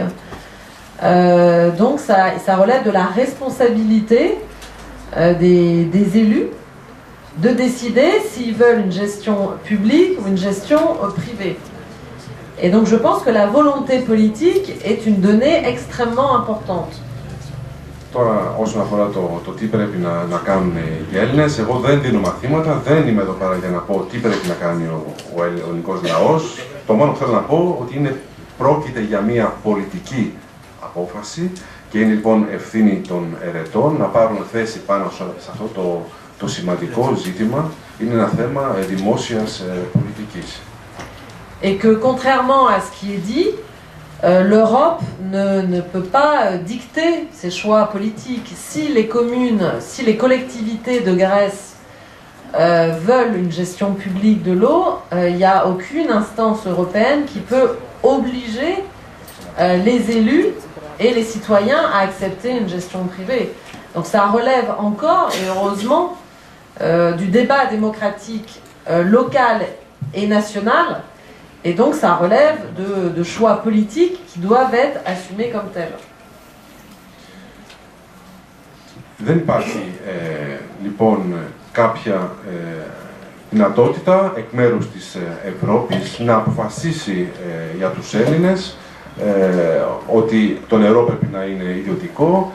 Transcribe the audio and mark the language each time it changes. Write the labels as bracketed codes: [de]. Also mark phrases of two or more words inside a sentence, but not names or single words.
[fr] Donc, ça relève de la responsabilité des élus de décider s'ils veulent une gestion publique ou une gestion privée. Et donc je pense que la volonté politique est une donnée extrêmement importante. [el] Τώρα, όσον αφορά το τι πρέπει να κάνουν οι Έλληνες, εγώ δεν δίνω μαθήματα, δεν είμαι εδώ πέρα για να πω τι πρέπει να κάνει ο ελληνικός λαός. Το μόνο που θέλω να πω ότι πρόκειται για μια πολιτική απόφαση και είναι λοιπόν ευθύνη των ερετών να πάρουν θέση πάνω σε αυτό το σημαντικό ζήτημα. Είναι ένα θέμα δημόσιας πολιτικής. [fr] Et que contrairement à ce qui est dit, l'Europe ne peut pas dicter ses choix politiques. Si les communes, si les collectivités de Grèce veulent une gestion publique de l'eau, il n'y a aucune instance européenne qui peut obliger les élus et les citoyens à accepter une gestion privée. Donc ça relève encore, et heureusement, du débat démocratique local et national. Et donc ça relève de choix politiques qui doivent être assumés comme tels. [el] Δεν υπάρχει λοιπόν κάποια δυνατότητα εκ μέρους της Ευρώπης να αποφασίσει για τους Έλληνες ότι το νερό πρέπει να είναι ιδιωτικό.